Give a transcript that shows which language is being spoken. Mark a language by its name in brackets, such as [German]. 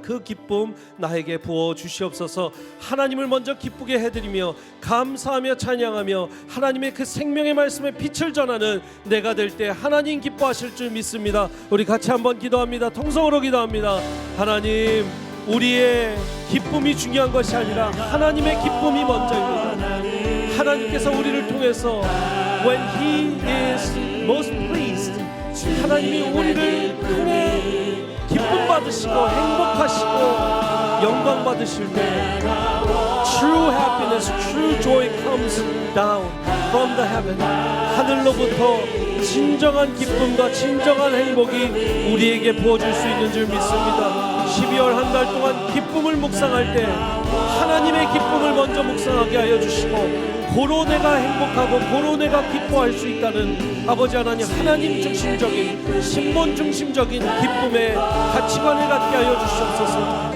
[Korean] 그 기쁨 나에게 부어 주시옵소서. 하나님을 먼저 기쁘게 해드리며 감사하며 찬양하며 하나님의 그 생명의 말씀에 빛을 전하는 내가 될 때 하나님 기뻐하실 줄 믿습니다. 우리 같이 한번 기도합니다. 통성으로 기도합니다. 하나님, 우리의 기쁨이 중요한 것이 아니라 하나님의 기쁨이 먼저입니다. 하나님께서 우리를 통해서 [English] when He is most pleased, [Korean] 하나님이 우리를 크게 기쁨 받으시고 행복하시고 영광 받으실 때 [English] true happiness, true joy comes down from the heaven. [Korean] 하늘로부터 진정한 기쁨과 진정한 행복이 우리에게 부어줄 수 있는 줄 믿습니다. 12월 한 달 동안 기쁨을 묵상할 때 하나님의 기쁨을 먼저 묵상하게 하여 주시고 고로 내가 행복하고 고로 내가 기뻐할 수 있다는 아버지 하나님, 하나님 중심적인 신본 중심적인 기쁨의 가치관을 갖게 하여 주시옵소서.